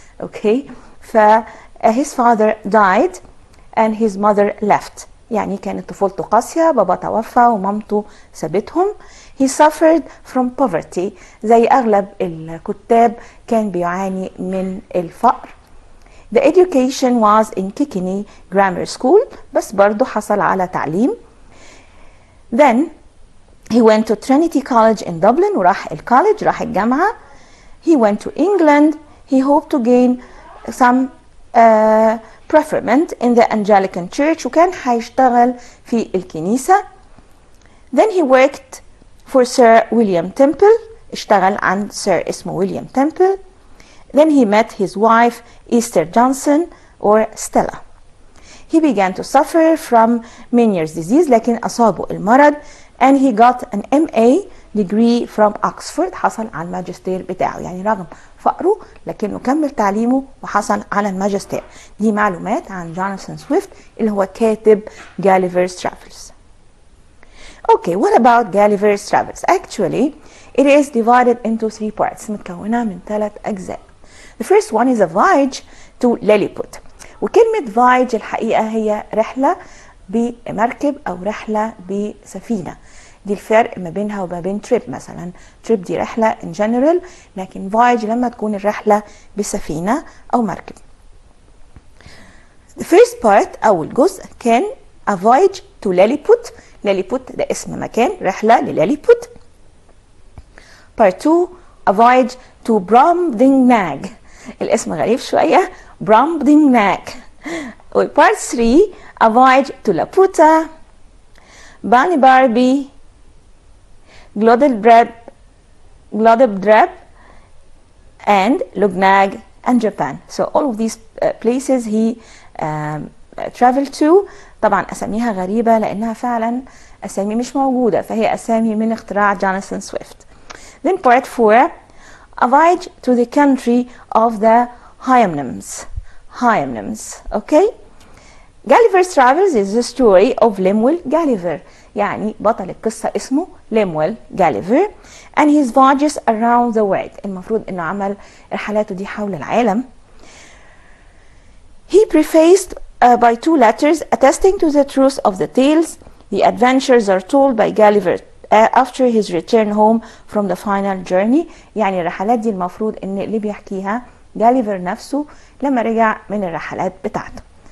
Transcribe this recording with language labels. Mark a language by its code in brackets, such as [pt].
[en] Okay, his father died and his mother left. [ar] يعني كانت طفولته قاسية، بابا توفى ومامته سابتهم. [en] He suffered from poverty. [ar] زي أغلب الكتاب كان بيعاني من الفقر. [en] The education was in Kilkenny Grammar School. [ar] بس برضو حصل على تعليم. [en] Then he went to Trinity College in Dublin. [ar] وراح الكوليج، راح الجامعة. [en] He went to England. He hoped to gain some preferment in the Anglican Church. [ar] وكان هيشتغل في الكنيسة. [en] Then he worked for Sir William Temple. [ar] اشتغل عند Sir اسمه ويليام Temple. [en] Then he met his wife Esther Johnson or Stella. He began to suffer from Meniere's disease. [ar] لكن أصابه المرض [en] and he got an MA degree from Oxford. [ar] حصل على الماجستير بتاعه. يعني رغم فقره لكنه كمل تعليمه وحصل على الماجستير. دي معلومات عن جوناثان سويفت اللي هو كاتب Gulliver's Travels. [en] Okay, what about Gulliver's Travels? Actually, it is divided into 3 parts. [ar] متكونة من 3 أجزاء. [en] The first one is a voyage to Lilliput. [ar] وكلمة voyage الحقيقة هي رحلة بمركب أو رحلة بسفينة. دي الفرق ما بينها وما بين trip. مثلا trip دي رحلة [en] in general، [ar] لكن voyage لما تكون الرحلة بسفينة أو مركب. [en] The first part [ar] أول جزء كان [en] a voyage to Lilliput. [ar] Lilliput ده اسم مكان، رحلة لليليبوت. [en] Part 2 a voyage to Brobdingnag. [ar] الاسم غريب شوية، Brobdingnag. [en] و Part 3 a voyage to Laputa, Barbie, Gloddeldrab and Lugnag and Japan. So all of these places he traveled to. [ar] طبعا أساميها غريبة لأنها فعلا أسامي مش موجودة، فهي أسامي من اختراع جوناثان سويفت. [en] Then part 4 a voyage to the country of the Hyamnims. Okay? Gulliver's Travels is the story of Lemuel Gulliver. [ar] يعني بطل القصة اسمه [en] Lemuel Gulliver and his voyages around the world. [ar] المفروض انه عمل رحلاته دي حول العالم. [en] He prefaced by 2 letters attesting to the truth of the tales. The adventures are told by Gulliver after his return home from the final journey. [ar] يعني الرحلات دي المفروض ان اللي بيحكيها Gulliver نفسه لما رجع من الرحلات بتاعته.